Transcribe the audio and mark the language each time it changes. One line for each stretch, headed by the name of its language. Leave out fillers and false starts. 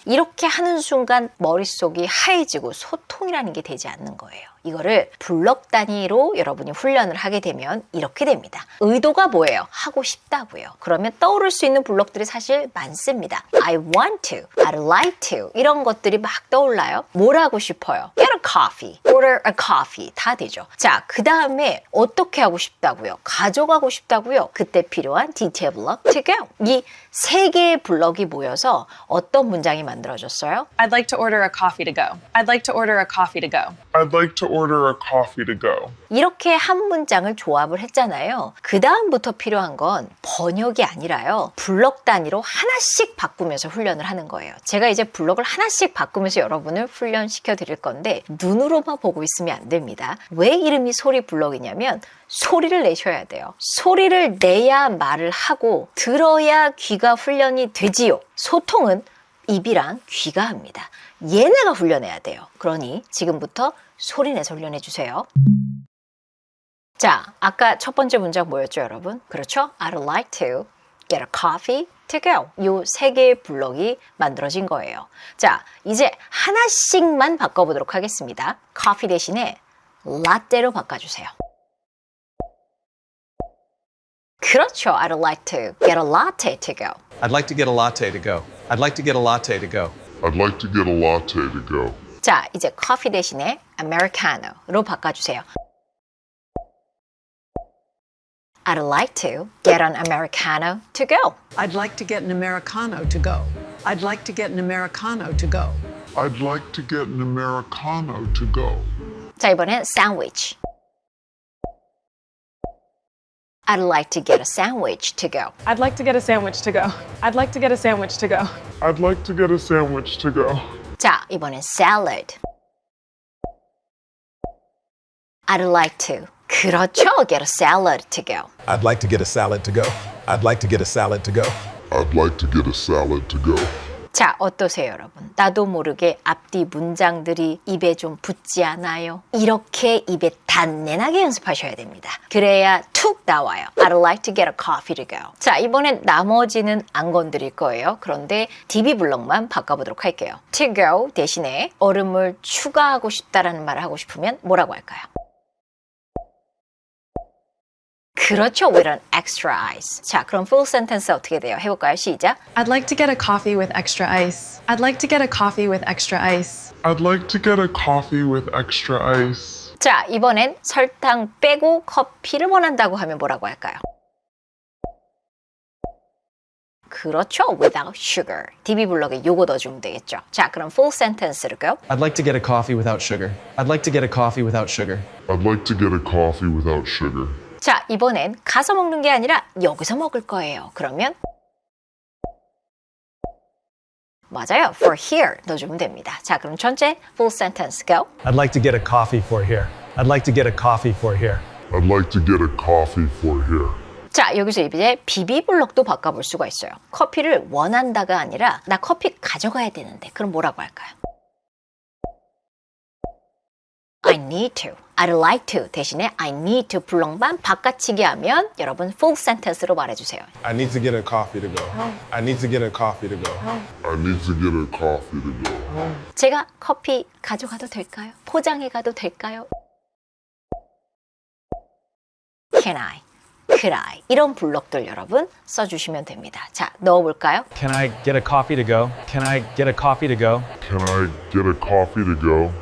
Korean: 이렇게 하는 순간 머릿속이 하얘지고 소통이라는 게 되지 않는 거예요. 이거를 블럭 단위로 여러분이 훈련을 하게 되면 이렇게 됩니다. 의도가 뭐예요? 하고 싶다고요. 그러면 떠오를 수 있는 블럭들이 사실 많습니다.
English: I want to, I'd like to
Korean: 이런 것들이 막 떠올라요. 뭘 하고 싶어요?
English: Get a coffee, order a coffee
Korean: 다 되죠. 자, 그 다음에 어떻게 하고 싶다고요? 가져가고 싶다고요? 그때 필요한
English: detail block to go.
Korean: 이 3개의 블럭이 모여서 어떤 문장이 만들어졌어요?
English: I'd like to order a coffee to go. I'd like to order a coffee to go. I'd like to order a coffee to go.
Korean: 이렇게 한 문장을 조합을 했잖아요. 그 다음부터 필요한 건 번역이 아니라요. 블럭 단위로 하나씩 바꾸면서 훈련을 하는 거예요. 제가 이제 블럭을 하나씩 바꾸면서 여러분을 훈련시켜 드릴 건데 눈으로만 보고 있으면 안 됩니다. 왜 이름이 소리 블럭이냐면 소리를 내셔야 돼요. 소리를 내야 말을 하고 들어야 귀가 훈련이 되지요. 소통은 입이랑 귀가 합니다. 얘네가 훈련해야 돼요. 그러니 지금부터 소리 내서 훈련해 주세요. 자, 아까 첫 번째 문장 뭐였죠, 여러분? 그렇죠?
English: I'd like to get a coffee to go.
Korean: 요 3개의 블럭이 만들어진 거예요. 자, 이제 하나씩만 바꿔보도록 하겠습니다. 커피 대신에 라떼로 바꿔주세요. 그렇죠.
English: I'd like to get a latte to go. I'd like to get a latte to go. I'd like to get a latte to go. I'd like to get a latte to go.
Korean: 자, 이제 커피 대신에 아메리카노로 바꿔주세요.
English: I'd like to get an Americano to go. I'd like to get an Americano to go. I'd like to get an Americano to go. I'd like to get an Americano to go.
Korean: 자, 이번엔 sandwich.
English: I'd like to get a sandwich to go. I'd like to get a sandwich to go. I'd like to get a sandwich to go. I'd like to get a sandwich to go.
Korean: 자, 이번엔 salad.
English: I'd like to.
Korean: 그렇죠.
English: Get a salad to go. I'd like to get a salad to go. I'd like to get a salad to go. I'd like to get a salad to go.
Korean: 자, 어떠세요, 여러분? 나도 모르게 앞뒤 문장들이 입에 좀 붙지 않아요? 이렇게 입에 단내나게 연습하셔야 됩니다. 그래야 툭 나와요.
English: I'd like to get a coffee to go.
Korean: 자, 이번엔 나머지는 안 건드릴 거예요. 그런데 DB 블럭만 바꿔보도록 할게요.
English: To go
Korean: 대신에 얼음을 추가하고 싶다라는 말을 하고 싶으면 뭐라고 할까요? 그렇죠.
English: With an extra ice.
Korean: 자, 그럼
English: full sentence
Korean: 어떻게 돼요? 해볼까요? 시작.
English: I'd like to get a coffee with extra ice. I'd like to get a coffee with extra ice. I'd like to get a coffee with extra ice.
Korean: 자, 이번엔 설탕 빼고 커피를 원한다고 하면 뭐라고 할까요? 그렇죠.
English: Without sugar.
Korean: DB 블럭에 요거 넣어주면 되겠죠. 자, 그럼
English: full sentence
Korean: 로
English: go. I'd like to get a coffee without sugar. I'd like to get a coffee without sugar. I'd like to get a coffee without sugar.
Korean: 자, 이번엔 가서 먹는 게 아니라 여기서 먹을 거예요. 그러면 맞아요.
English: For here
Korean: 넣어주면 됩니다. 자, 그럼 전체
English: full sentence go. I'd like to get a coffee for here. I'd like to get a coffee for here. I'd like to get a coffee for here.
Korean: 자, 여기서 이제 비비 블럭도 바꿔볼 수가 있어요. 커피를 원한다가 아니라 나 커피 가져가야 되는데 그럼 뭐라고 할까요?
English: I need to, I'd like to
Korean: 대신에
English: I need to
Korean: 블럭만 바꿔치기 하면 여러분
English: full sentence
Korean: 로 말해주세요.
English: I need to get a coffee to go. I need to get a coffee to go. I need to get a coffee to go.
Korean: 제가 커피 가져가도 될까요? 포장해 가도 될까요?
English: Can I? Could I?
Korean: 이런 블럭들 여러분 써주시면 됩니다. 자, 넣어볼까요?
English: Can I get a coffee to go? Can I get a coffee to go? Can I get a coffee to go?